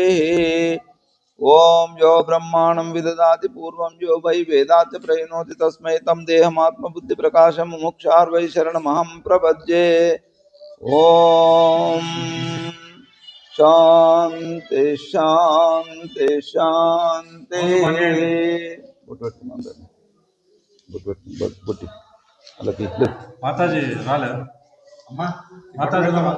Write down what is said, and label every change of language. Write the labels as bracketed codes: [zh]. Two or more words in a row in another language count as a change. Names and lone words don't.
[sa] ओम यो ब्रह्माणं विददाति पूर्वं यो वै वेदात् प्रयुनोति तस्मै तं देहमात्मबुद्धि प्रकाशं मुमुक्षार्वै शरणमहं प्रपद्ये। ओम शांति शांति शांति। [te] మాతాజీ రాలే అమ్మా మాతాజీ